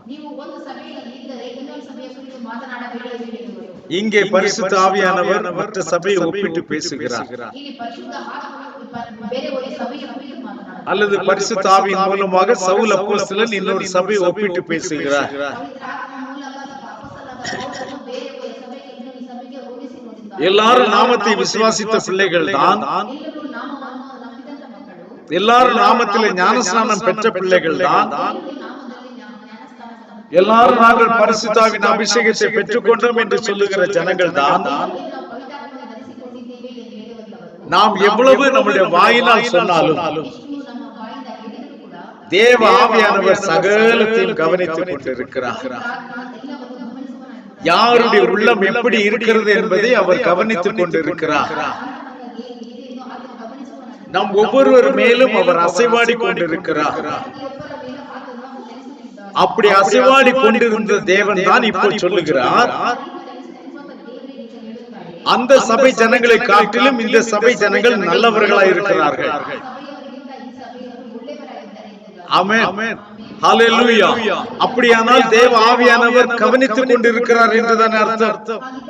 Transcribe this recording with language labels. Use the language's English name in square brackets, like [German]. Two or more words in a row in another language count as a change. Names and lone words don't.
[Tamil] இங்கே பரிசுத்த ஆவியானவர் மற்ற சபையை ஒப்பிட்டு பேசுகிறார், அல்லது பரிசுத்த ஆவியின் மூலமாக சவுல் அப்போஸ்தலன் இன்னொரு சபையை ஒப்பிட்டு பேசுகிறார். எல்லாரும் நாமத்தை விசுவாசித்த பிள்ளைகள் தான், [Kannada] ಎಲ್ಲರೂ ನಾಮವನ್ನು ನಂಬಿದಂತ ಮಕ್ಕಳು, [Tamil] எல்லாரும் நாமத்திலே ஞானஸ்நானம் பெற்ற பிள்ளைகள் தான், [Kannada] ನಾಮದಲ್ಲಿ ಜ್ಞಾನಸ್ನಾನ [Tamil] எல்லாரும் நாங்கள் பரிசுத்தாவின் அபிஷேகத்தை பெற்றுக்கொண்டோம் என்று சொல்லுகிற ஜனங்கள் தான். [Kannada] ನಾವು ಪವಿತ್ರಾತ್ಮವನ್ನು ಧರಿಸಿಕೊಂಡಿದ್ದೇವೆ ಎಂದು ಹೇಳುವಂತವರು, [Tamil] நாம் எவ்வளவு நம்முடைய வாயினால் சொன்னாலும் [Kannada] ಇಷ್ಟು ನಮ್ಮ ಬಾಯಿಂದ ಹೇಳಿದರೂ ಕೂಡ [Tamil] தேவ ஆவியானவர் சகலத்தையும் கவனித்துக் கொண்டிருக்கிறார். [Kannada] ಎಲ್ಲವನ್ನು ಗಮನಿಸುವನಾಗಿದ್ದಾನೆ. [Tamil] யாருடைய உள்ளம் எப்படி இருக்கிறது என்பதை அவர் கவனித்துக் கொண்டிருக்கிறார். [Kannada] ಇದೆಯನ್ನು ಆತನು ಗಮನಿಸುವನಾಗಿದ್ದಾನೆ. [Tamil] நம் ஒவ்வொருவர் மேலும் அவர் அசைவாடி கொண்டிருக்கிறார். [Kannada] ಪ್ರತಿಯೊಬ್ಬರ ಮೇಲೂ ಆತನು ನೆಲೆಸುತ್ತಿದ್ದಾನೆ. [Tamil] அப்படி அசைவாடி கொண்டிருந்த தேவன் தான் இப்போ சொல்லுகிறார், அந்த சபை ஜனங்களை காட்டிலும் இந்த சபை ஜனங்கள் நல்லவர்களாய் இருக்கிறார்கள். ஆமென், ஹல்லேலூயா. அப்படியானால் தேவ ஆவியானவர் கவனித்துக் கொண்டிருக்கிறார் என்றுதான் அர்த்தம்.